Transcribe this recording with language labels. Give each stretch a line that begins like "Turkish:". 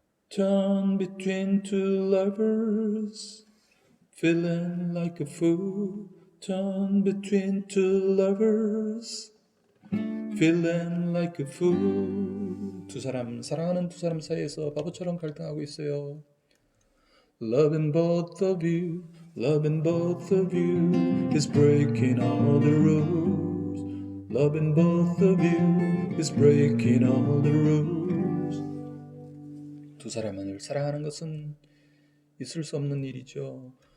English: torn between two lovers, feeling like a fool. Torn between two lovers, feeling like a fool.
Korean: 사랑하는 두 사람 사이에서 바보처럼 갈등하고 있어요.
English: Loving both of you, loving both of you is breaking all the rules. Loving both of you is breaking all the rules.
Korean: 두 사람을 사랑하는 것은 있을 수 없는 일이죠.